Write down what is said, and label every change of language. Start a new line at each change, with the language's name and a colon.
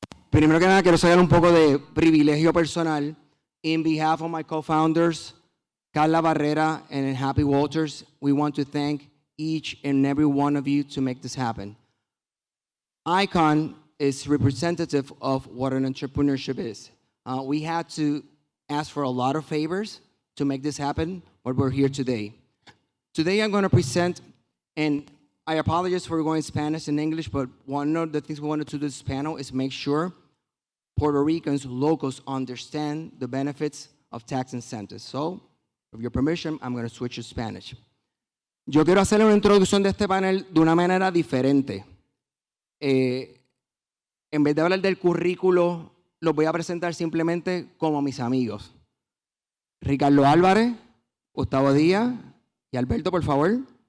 Spanish: Primero que nada, quiero sacar un poco de privilegio personal.
English: In behalf of my co-founders, Carla Barrera and Happy Walters, we want to thank each and every one of you to make this happen. Icon is representative of what an entrepreneurship is. We had to ask for a lot of favors to make this happen, but we're here today. Today I'm going to present, and I apologize for going Spanish and English, but one of the things we wanted to do this panel is make sure Puerto Ricans, locals, understand the benefits of tax incentives. So, with your permission, I'm going to switch to Spanish.
Spanish: Yo quiero hacerle una introducción de este panel de una manera diferente. En vez de hablar del currículo, los voy a presentar simplemente como mis amigos. Ricardo Álvarez, Gustavo Díaz y Alberto, por favor.